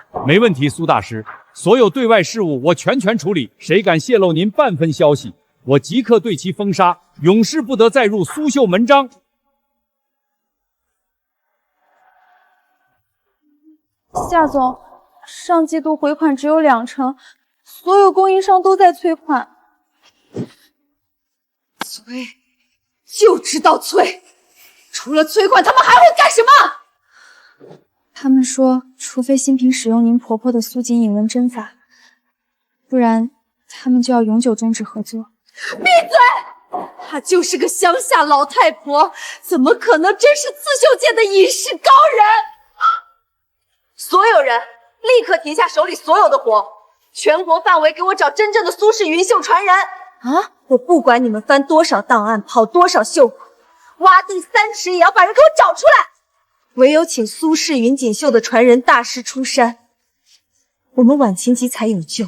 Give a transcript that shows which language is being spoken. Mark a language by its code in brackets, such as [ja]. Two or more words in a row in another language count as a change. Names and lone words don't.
[zh] 沒問題，蘇大師，所有對外事務我全權處理，誰敢洩露您半分消息，我即刻對其封殺，永世不得再入蘇繡門章。夏總，上季度回款只有20%，所有供應商都在催款。催，就知道催。除了催款，他们还会干什么？他们说，除非新品使用您婆婆的苏锦引纹針法，不然他們就要永久終止合作。閉嘴！她就是個鄉下老太婆，怎麼可能真是刺繡界的隱世高人？所有人立刻停下手裡所有的活，全國範圍給我找真正的蘇氏雲繡傳人！啊！我不管你們翻多少檔案，跑多少繡坊，挖地3尺也要把人給我找出來！唯有請蘇氏雲錦繡的傳人大師出山，我們晚晴集才有救。